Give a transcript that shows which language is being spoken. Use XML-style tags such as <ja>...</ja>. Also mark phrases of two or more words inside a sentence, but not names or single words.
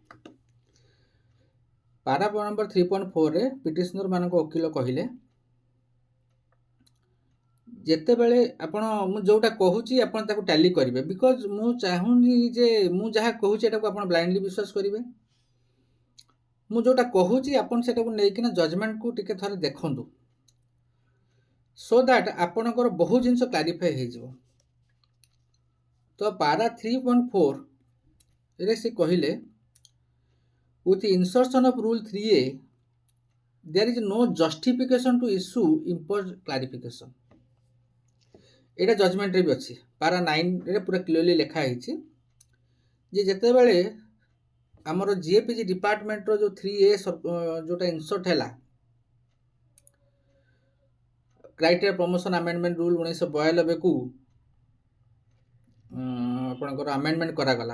<or>ପାରା ନମ୍ବର 3.4ରେ ପିଟିସନରମାନଙ୍କ ଓକିଲ କହିଲେ, ଯେତେବେଳେ ଆପଣ ମୁଁ ଯେଉଁଟା କହୁଛି ଆପଣ ତାକୁ ଟାଲି କରିବେ, ବିକଜ ମୁଁ ଚାହୁଁନି ଯେ ମୁଁ ଯାହା କହୁଛି ଏଟାକୁ ଆପଣ ବ୍ଲାଇଣ୍ଡଲି ବିଶ୍ୱାସ କରିବେ। ମୁଁ ଯେଉଁଟା କହୁଛି ଆପଣ ସେଟାକୁ ନେଇକିନା ଜଜମେଣ୍ଟକୁ ଟିକେ ଥରେ ଦେଖନ୍ତୁ,</or> <en>so that</en> <or>ଆପଣଙ୍କର ବହୁ ଜିନିଷ କ୍ଲାରିଫାଏ ହେଇଯିବ। ତ ପାରା 3.4ରେ ସେ କହିଲେ,</or> <en>with insertion of rule 3A there is no justification to issue imposed clarification।</en> <or>ଏଇଟା ଜଜମେଣ୍ଟରେ ବି ଅଛି, ପାରା 9ରେ ପୁରା କ୍ଲିୟରଲି ଲେଖା ହେଇଛି ଯେ ଯେତେବେଳେ ଆମର ଜିଏପିଜି ଡିପାର୍ଟମେଣ୍ଟର ଯେଉଁ 3A ଯେଉଁଟା ଇନସର୍ଟ ହେଲା,</or> <en>criteria promotion amendment rule</en> <or>1992କୁ ଆପଣଙ୍କର ଆମେଣ୍ଡମେଣ୍ଟ କରାଗଲା।</or>